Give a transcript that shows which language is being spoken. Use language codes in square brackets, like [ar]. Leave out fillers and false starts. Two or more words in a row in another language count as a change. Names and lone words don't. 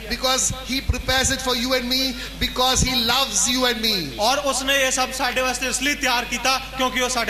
[en] Because he prepares it for you and me, because he loves you and me. [pa] ਔਰ ਉਸਨੇ ਇਹ ਸਭ ਸਾਡੇ ਵਾਸਤੇ ਇਸ ਲਈ ਤਿਆਰ ਕੀਤਾ ਕਿਉਂਕਿ ਉਹ ਸਾਡੇ